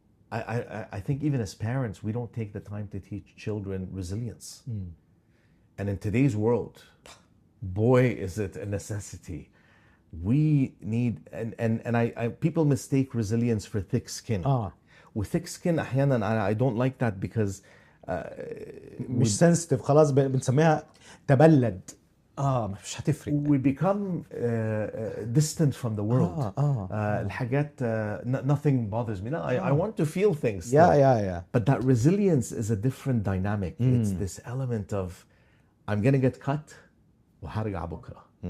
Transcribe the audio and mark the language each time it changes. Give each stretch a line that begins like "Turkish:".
English: I think even as parents, we don't take the time to teach children resilience. And in today's world, boy, is it a necessity. We need, and I people mistake resilience for thick skin. With thick skin أحيانا I don't like that because
Arabic: مش sensitive خلاص بنسميها تبلد. مش هتفرق.
English: We become distant from the world. الحاجات nothing bothers me. No, I want to feel things. Yeah. But that resilience is a different dynamic. It's this element of I'm gonna get cut.
Arabic: وهرجع بكرة.